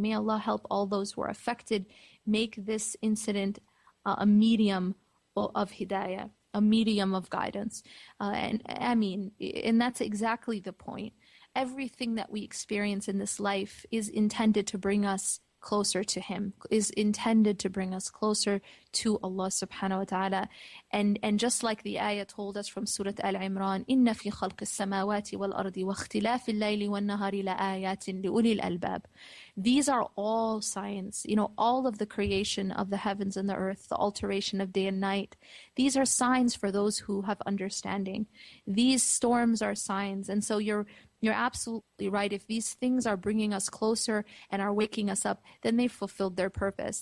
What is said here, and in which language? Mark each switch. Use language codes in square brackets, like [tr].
[en] May Allah help all those who are affected. Make this incident a medium of hidayah, a medium of guidance. And that's exactly the point. Everything that we experience in this life is intended to bring us closer to Him, is intended to bring us closer to Allah subhanahu wa ta'ala. And just like the ayah told us from Surah Al-Imran, [ar] إِنَّ فِي خَلْقِ السَّمَاوَاتِ وَالْأَرْضِ وَاخْتِلَافِ اللَّيْلِ وَالنَّهَارِ لَآيَاتٍ لِأُولِي الْأَلْبَابِ. [en] These are all signs, all of the creation of the heavens and the earth, the alteration of day and night. These are signs for those who have understanding. These storms are signs. And so you're absolutely right. If these things are bringing us closer and are waking us up, then they've fulfilled their purpose.